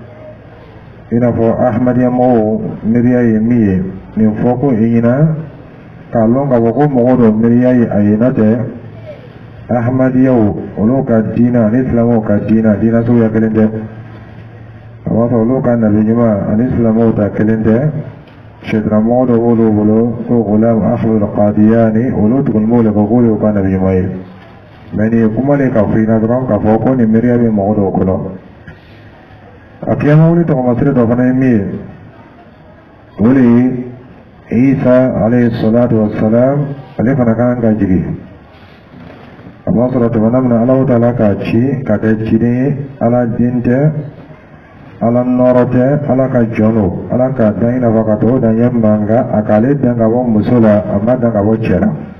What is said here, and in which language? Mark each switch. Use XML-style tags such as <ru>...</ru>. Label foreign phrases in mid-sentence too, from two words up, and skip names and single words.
<bm>i n'a fɔ ahmadiyya mɔgɔw miiriya ye min ye nin fɔ ko i ɲɛna k'a lɔn k'a fɔ ko mɔgɔ dɔ miiriya ye a ye n'o tɛ ahmadiyyaw olu ka diina ani silamɛw ka diina suguya kelen tɛ a b'a sɔrɔ olu ka nabi ɲuman ani silamɛw ta kelen tɛ sɛtaramɔgɔ dɔ b'olu bolo ko gulam ahmad qadiyani olu tuguni b'o la ko k'olu ka nabi ɲuman ye mɛ nin ye kuma de ka fɔ i na dɔrɔn k'a fɔ ko nin miiriya bɛ mɔgɔ dɔw kɔnɔ a kiyama wuli tɔgɔmasiri dɔ fana ye min ye o de ye Isa</bm> <ar>عليه الصلاة والسلام</ar> <bm>ale fana kan ka jigi a b'a sɔrɔ tɛmɛna min na Ala Ta'ala k'a ci ka kɛ ciden ye Ala den tɛ Ala nɔɔrɔ tɛ Ala ka jɔn don Ala ka dan i n'a fɔ ka tɔgɔ dan ɲɛ mankan a k'ale dan ka bɔ muso la a ma dan ka bɔ cɛ la</bm>